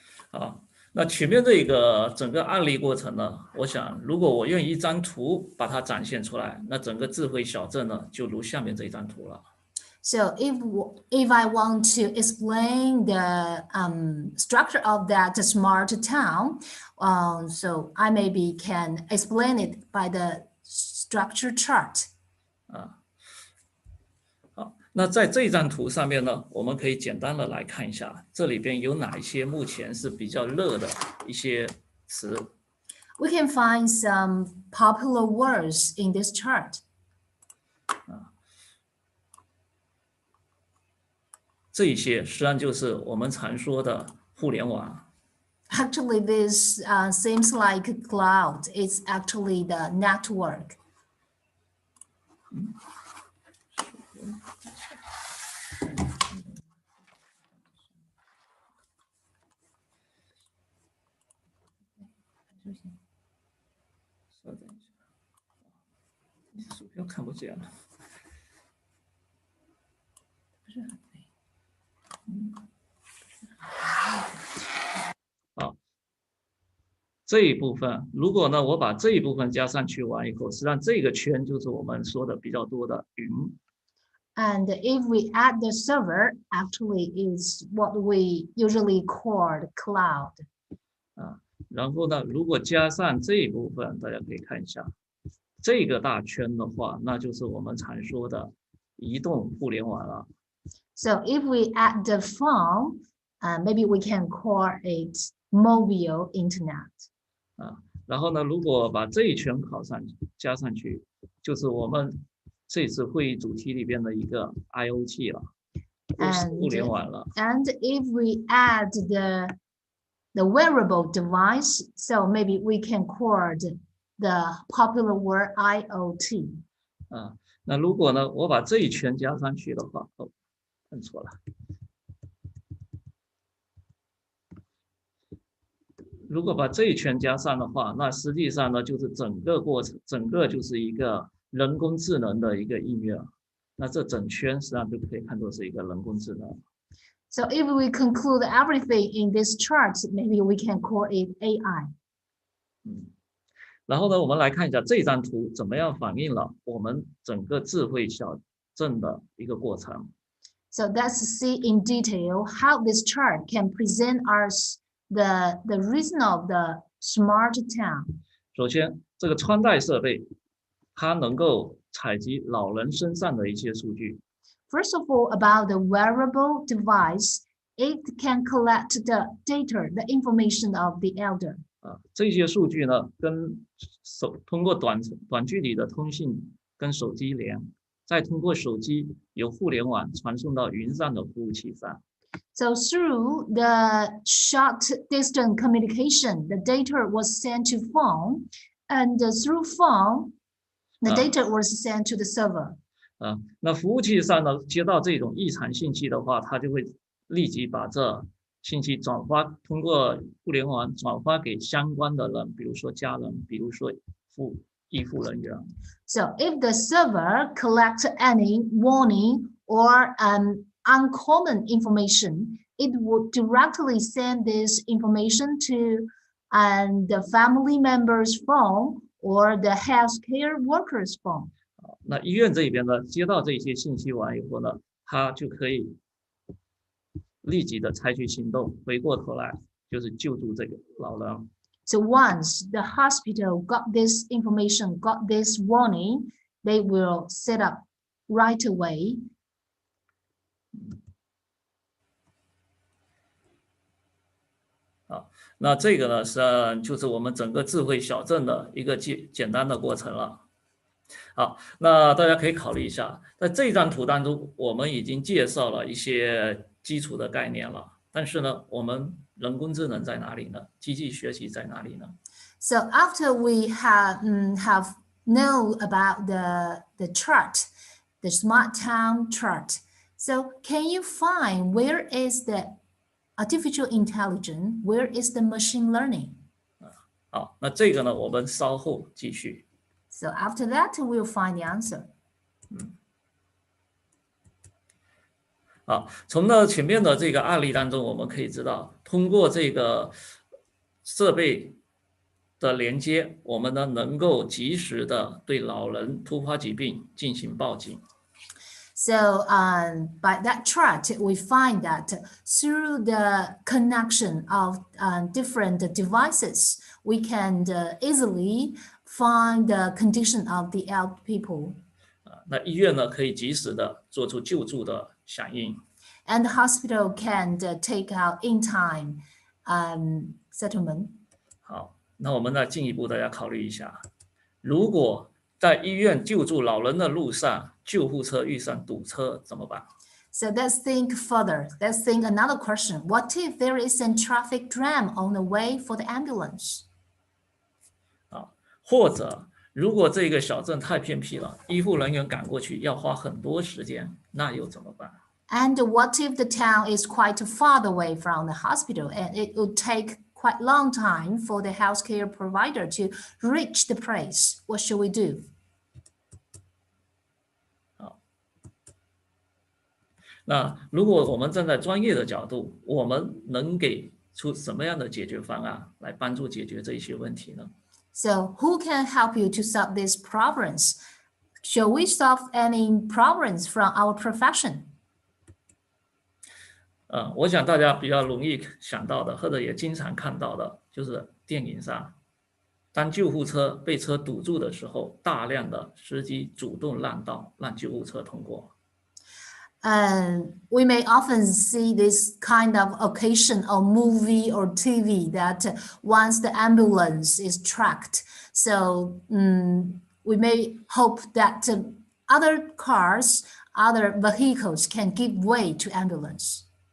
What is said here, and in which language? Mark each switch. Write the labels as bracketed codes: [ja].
[zh] 好，那前面这个整个案例过程呢，我想如果我用一张图把它展现出来，那整个智慧小镇呢就如下面这张图了。 [en] So if I want to explain the structure of that smart town, so I maybe can explain it by the structure chart. [zh] 好，那在这张图上面呢，我们可以简单的来看一下，这里边有哪一些目前是比较热的一些词。 [en] We can find some popular words in this chart. [zh] 这一些实际上就是我们常说的互联网。 [en] Actually, this seems like a cloud. It's actually the network. [zh] 稍等一下，鼠标看不见了。不是很美。好，这一部分，如果呢我把这一部分加上去完以后，实际上这个圈就是我们说的比较多的云。 [en] And if we add the server, actually is what we usually call the cloud. [zh] 然后呢，如果加上这一部分，大家可以看一下，这个大圈的话，那就是我们常说的移动互联网了。 [en] So if we add the phone, maybe we can call it mobile internet. [zh] 然后呢，如果把这一圈加上去，就是我们这次会议主题里边的一个 IoT 了，互联网了。 [en] And if we add the wearable device, so maybe we can call the popular word IoT. [zh] 那如果呢，我把这一圈加上去的话，看错了。如果把这一圈加上的话，那实际上呢，就是整个过程，整个就是一个人工智能的一个应用。那这整圈实际上就可以看作是一个人工智能。 [en] So if we conclude everything in this chart, maybe we can call it AI. [zh] 然后呢，我们来看一下这张图怎么样反映了我们整个智慧小镇的一个过程。 [en] So let's see in detail how this chart can present us the reason of the smart town. [zh] 首先，这个穿戴设备，它能够采集老人身上的一些数据。 [en] First of all, about the wearable device, it can collect the data, the information of the elder. [zh] 这些数据呢，通过短距离的通信跟手机连，再通过手机由互联网传送到云上的服务器上。 [en] So through the short distance communication, the data was sent to phone, and through phone, the data was sent to the server. [zh] 那服务器上呢，接到这种异常信息的话，它就会立即把这信息通过互联网转发给相关的人，比如说家人，比如说医护人员。 [en] So if the server collects any warning or uncommon information, it would directly send this information to the family member's phone or the healthcare worker's phone. [zh] 那医院这边呢，接到这些信息完以后呢，它就可以立即的采取行动，回过头来就是救助这个老人。 [en] So once the hospital got this information, got this warning, they will set up right away. [zh] 那这个呢就是我们整个智慧小镇的一个简单的过程了。好，那大家可以考虑一下，在这张图当中，我们已经介绍了一些基础的概念了。但是呢，我们人工智能在哪里呢？机器学习在哪里呢？ [en] So after we have known about the chart, the smart town chart, so can you find where is the artificial intelligence? Where is the machine learning? [zh] 好，那这个呢，我们稍后继续。 [en] So after that, we'll find the answer. [zh] 好，从呢前面的这个案例当中，我们可以知道，通过这个设备的连接，我们呢能够及时的对老人突发疾病进行报警。 [en] So by that chart, we find that through the connection of different devices, we can easily find the condition of the elder people. [zh] 那医院呢可以及时的做出救助的响应。 [en] And the hospital can take out in time settlement. [zh] 好，那我们再进一步大家考虑一下，如果在医院救助老人的路上，救护车遇上堵车怎么办？ [en] So let's think further. Let's think another question. What if there is a traffic jam on the way for the ambulance? [zh] 或者，如果这个小镇太偏僻了，医护人员赶过去要花很多时间，那又怎么办？ [en] And what if the town is quite far away from the hospital and it would take quite long time for the healthcare provider to reach the place? What should we do? [zh] 那如果我们站在专业的角度，我们能给出什么样的解决方案来帮助解决这些问题呢？ [en] So who can help you to solve these problems? Shall we solve any problems from our profession? [zh] 我想大家比较容易想到的，或者也经常看到的，就是电影上，当救护车被车堵住的时候，大量的司机主动让道，让救护车通过。 [en] And we may often see this kind of occasion on movie or TV that once the ambulance is tracked, so we may hope that other cars, other vehicles can give way to ambulance.